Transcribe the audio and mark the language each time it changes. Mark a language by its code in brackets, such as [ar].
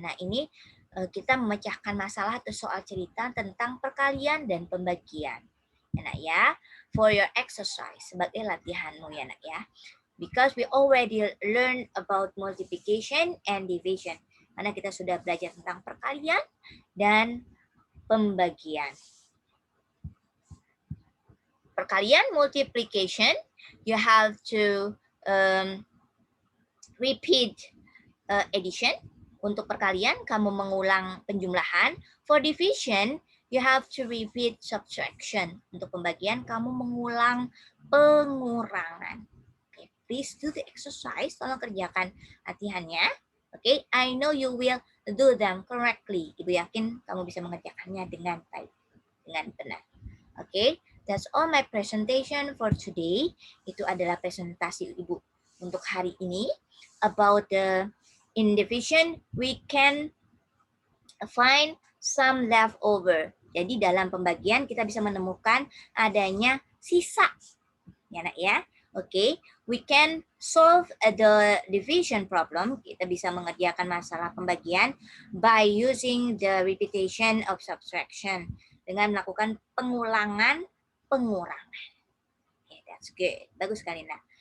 [id] Nah ini kita memecahkan masalah atau soal cerita tentang perkalian dan pembagian. Ya nak ya, [en] for your exercise, [id] sebagai latihanmu ya nak ya. [en] Because we already learned about multiplication and division. [id] Karena kita sudah belajar tentang perkalian dan pembagian. [en] Perkalian, multiplication, you have to repeat addition. [id] Untuk perkalian, kamu mengulang penjumlahan. [en] For division, you have to repeat subtraction. [id] Untuk pembagian, kamu mengulang pengurangan. [en] Okay, please do the exercise. [id] Tolong kerjakan latihannya. [en] Okay, I know you will do them correctly. [id] Ibu yakin kamu bisa mengerjakannya dengan baik, dengan benar. [en] Okay, that's all my presentation for today. [id] Itu adalah presentasi Ibu untuk hari ini [en] about the in division, we can find some leftover. [id] Jadi dalam pembagian kita bisa menemukan adanya sisa. Ya nak ya. [en] Oke, we can solve the division problem. [id] Kita bisa mengerjakan masalah pembagian [en] by using the repetition of subtraction. [id] Dengan melakukan pengulangan pengurangan. [en] Okay, that's good. [id] Bagus sekali nak.